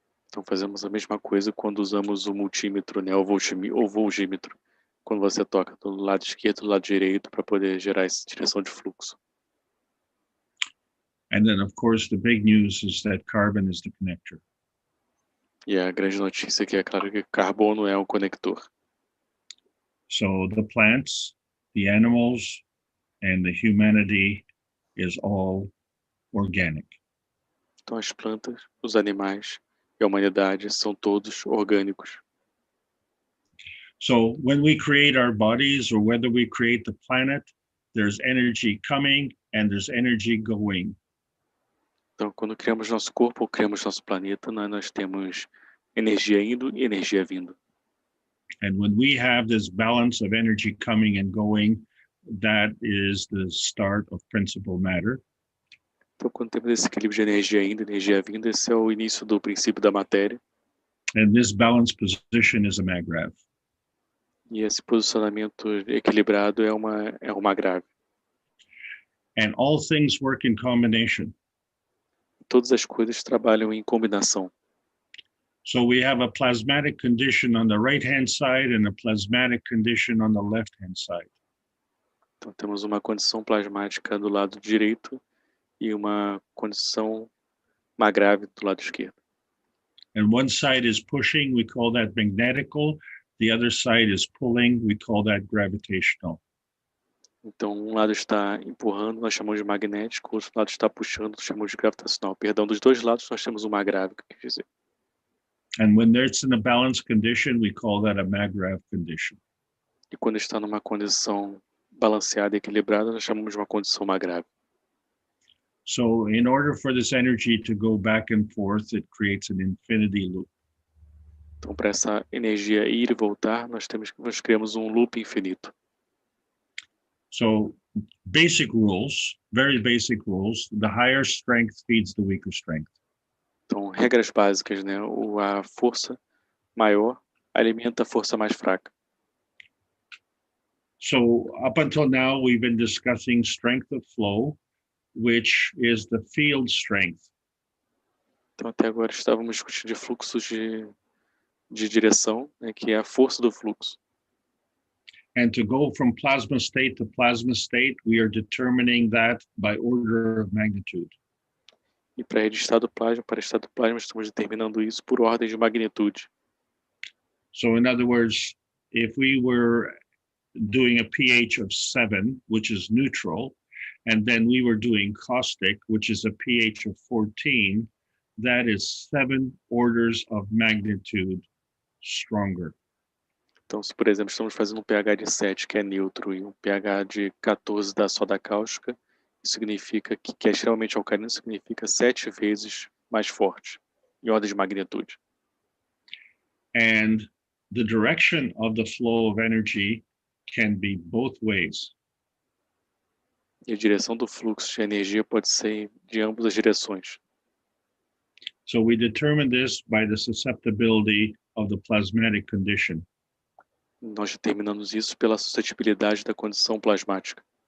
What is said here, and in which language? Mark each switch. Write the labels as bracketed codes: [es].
[pt] Então fazemos a mesma coisa quando usamos o multímetro, né, ou voltímetro, quando você toca do lado esquerdo e do lado direito para poder gerar essa direção de fluxo. [en] And then, of course, the big news is that carbon is the connector. [pt] E a grande notícia aqui é claro que carbono é o conector. [en] So the plants, the animals, and the humanity is all organic. [pt] Então as plantas, os animais e a humanidade são todos orgânicos. [en] So when we create our bodies or whether we create the planet, there's energy coming and there's energy going. [pt] Então quando criamos nosso corpo ou criamos nosso planeta, nós temos energia indo e energia vindo. [en] And when we have this balance of energy coming and going, that is the start of principal matter. [pt] Então quando temos esse equilíbrio de energia indo e energia vindo, esse é o início do princípio da matéria. [en] And this balanced position is a magravio. [pt] E esse posicionamento equilibrado é uma grave. [en] And all things work in combination. [pt] Todas as coisas trabalham em combinação. [en] So we have a plasmatic condition on the right-hand side and a plasmatic condition on the left-hand side. [pt] Então temos uma condição plasmática do lado direito e uma condição magrável do lado esquerdo. [en] And one side is pushing, we call that magnetical. The other side is pulling, we call that gravitational. [pt] Então um lado está empurrando, nós chamamos de magnético, o outro lado está puxando, nós chamamos de gravitacional. Perdão, dos dois lados nós temos uma grávica, quer dizer. [en] And when it's in a balanced condition, we call that a magravio condition. [pt] E quando está numa condição balanceada e equilibrada, nós chamamos de uma condição magrável. [en] So in order for this energy to go back and forth, it creates an infinity loop. [pt] Então para essa energia ir e voltar, nós criamos um loop infinito. [en] So basic rules, very basic rules, the higher strength feeds the weaker strength. [pt] Então regras básicas, né? A força maior alimenta a força mais fraca. [en] So up until now, we've been discussing strength of flow, which is the field strength. [pt] Então até agora estávamos discutindo de fluxos de direção, né, que é a força do fluxo. [en] And to go from plasma state to plasma state, we are determining that by order of magnitude. [pt] E para ir de estado plasma para estado plasma, estamos determinando isso por ordem de magnitude. [en] So in other words, if we were doing a pH of 7, which is neutral, and then we were doing caustic, which is a pH of 14, that is 7 orders of magnitude stronger. [pt] Então, se, por exemplo, estamos fazendo um pH de 7, que é neutro, e um pH de 14 da soda cáustica, isso significa que é extremamente alcalino, significa 7 vezes mais forte, em ordem de magnitude. [en] And the direction of the flow of energy can be both ways. [pt] E a direção do fluxo de energia pode ser de ambas as direções. [en] So we determine this by the susceptibility of the plasmatic condition. [pt] Nós determinamos isso pela suscetibilidade da condição plasmática.